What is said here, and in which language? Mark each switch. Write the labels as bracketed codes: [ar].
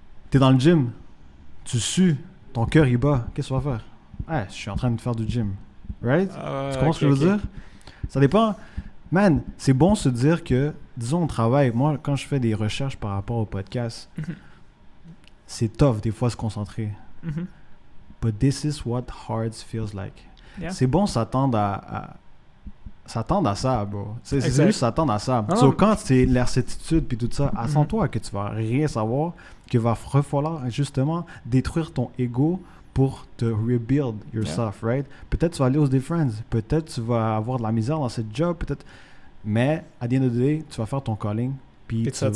[fr] T'es dans le gym, tu sues, ton cœur il bat. Qu'est-ce que tu vas faire? Je suis en train de faire du gym. Right? Tu comprends ce que je veux dire? Ça dépend. Man, c'est bon se dire que, disons, on travaille. Moi, quand je fais des recherches par rapport au podcast, c'est tough des fois se concentrer. [en] But this is what hard feels like. Yeah. [fr] C'est bon s'attendre à ça, bro. C'est juste s'attendre à ça. Quand c'est l'incertitude puis tout ça, attends-toi que tu vas rien savoir, qu'il va falloir justement détruire ton ego pour te [en] rebuild yourself, [fr] right? Peut-être tu vas aller aux Day Friends, peut-être tu vas avoir de la misère dans ce job, peut-être, mais à [en] the end of the day, [fr] tu vas faire ton calling puis tu vas te